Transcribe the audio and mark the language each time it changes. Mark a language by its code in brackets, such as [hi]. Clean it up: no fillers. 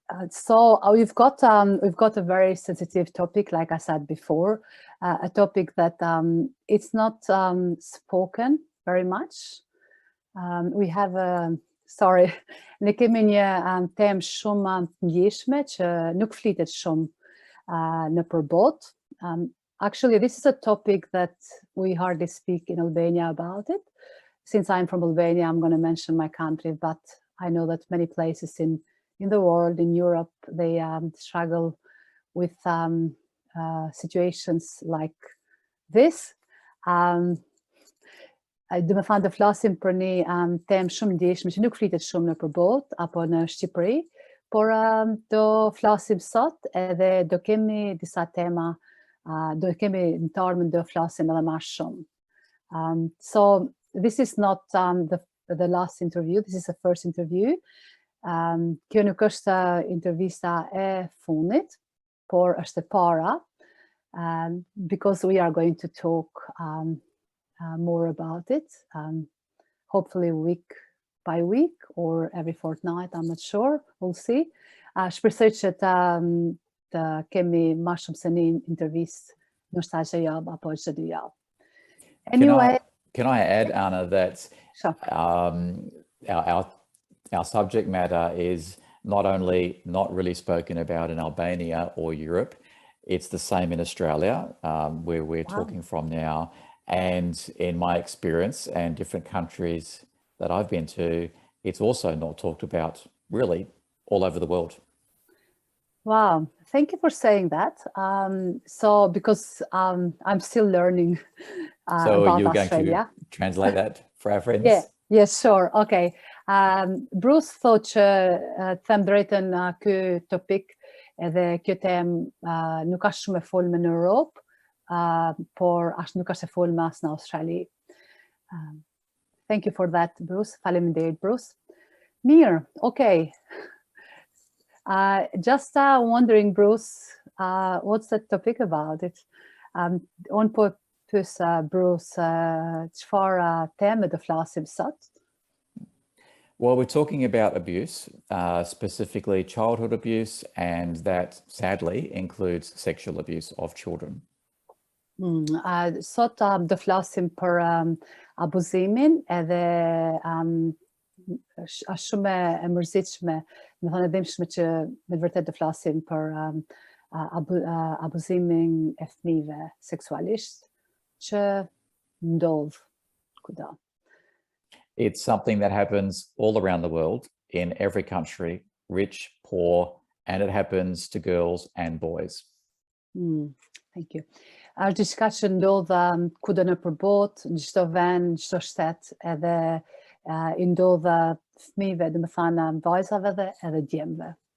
[en] So we've got a very sensitive topic, like I said before, a topic that it's not spoken very much. We have [sq] ne kemi një temë shumë të ndjeshme që nuk flitet shumë në përbot. [en] Actually, this is a topic that we hardly speak in Albania about it. Since I'm from Albania, I'm going to mention my country, but I know that many places in the world, in Europe, they struggle with situations like this. [sq] Do me thënë të flasim për një temë shumë ndjeshme që nuk flitet shumë në përbot apo në Shqipëri, por do flasim sot edhe do kemi disa tema, do kemi në të ardhmen do flasim edhe më shumë. [en] So this is not the last interview, this is the first interview. [sq] Kjo nuk është intervista e fundit, por është e para, [en] because we are going to talk more about it, hopefully week by week or every fortnight, I'm not sure, we'll see. [sq] Shpresoj që të kemi më shumë se një intervistë, ndoshta çdo javë apo çdo 2 javë. [en] Anyway, can I add, Anna, that sure. Our subject matter is not only not really spoken about in Albania or Europe, it's the same in Australia, where we're talking from now. And in my experience and different countries that I've been to, it's also not talked about really all over the world. Wow, thank you for saying that. So because I'm still learning so about you're Australia. Going to translate that for our friends? Yeah, yes, sure. Okay. Bruce thought [sq] që të them drejtën ky topik edhe kjo temë nuk ka shumë e folme në Europë, por as nuk është e folme as në Australi. [en] Thank you for that, Bruce. [sq] Faleminderit, Bruce. Mirë, [en] okay. Just wondering, Bruce, what's the topic about it? [sq] On po pyes Bruce, çfarë teme do flasim sot? [en] Well, we're talking about abuse, specifically childhood abuse, and that sadly includes sexual abuse of children. [sq] Sot do flasim për abuzimin edhe është shumë e mërzitshme, me thënë e dhimbshme që me vërtet do flasim për abuzimin e fëmijëve seksualisht që ndodh kudo. [en] It's something that happens all around the world, in every country, rich, poor, and it happens to girls and boys. Thank you. [sq] Është diçka që ndodh kudo nëpër botë, në çdo vend, çdo shtet, edhe I ndodh fëmijëve, domethënë vajzave edhe djemve.